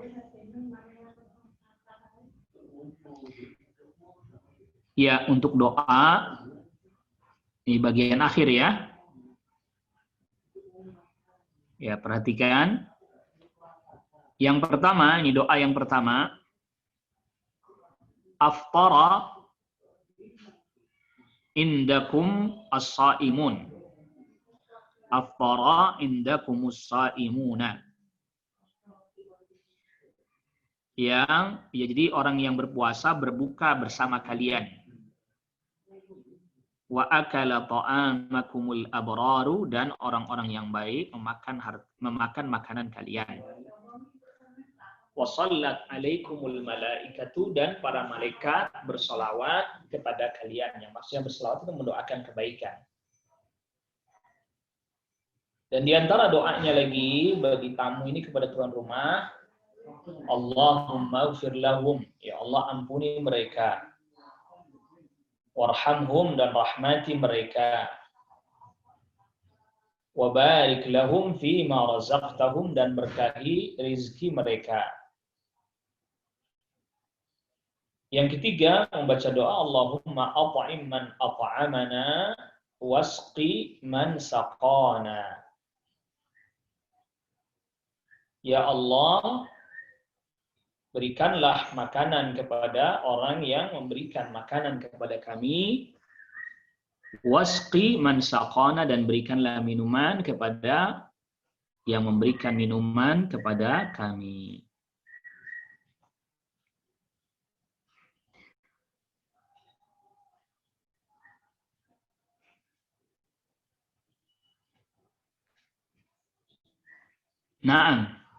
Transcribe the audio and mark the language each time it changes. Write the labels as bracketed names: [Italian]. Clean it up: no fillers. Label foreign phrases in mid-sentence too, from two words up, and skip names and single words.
[Indonesian] Ya, untuk doa ini bagian akhir ya. Ya, perhatikan. Yang pertama, ini doa yang pertama. [Arabic] أفطر عندكم الصائمون. أفطر عندكم الصائمون. [Indonesian] Yang ya, jadi orang yang berpuasa berbuka bersama kalian. [Arabic] وأكل طعامكم الأبرار, [Indonesian] dan orang-orang yang baik memakan makanan kalian. [Arabic] وصلت عليكم الملائكة, [Indonesian] dan para malaikat bersolawat kepada kalian. Yang maksudnya bersolawat itu mendoakan kebaikan. Dan di antara doanya lagi bagi tamu ini kepada tuan rumah, [Arabic] اللهم اغفر لهم, [Indonesian] ya Allah ampuni mereka. Warhamhum, dan rahmati mereka. [Arabic] وبارك لهم في ما رزقتهم, [Indonesian] dan berkahi rizki mereka. Yang ketiga, membaca doa [Arabic] اللهم أطعم من أطعمنا واسق من سقانا. [Indonesian] Ya Allah, berikanlah makanan kepada orang yang memberikan makanan kepada kami. [Arabic] واسق من سقانا, [Indonesian] dan berikanlah minuman kepada yang memberikan minuman kepada kami. Naam.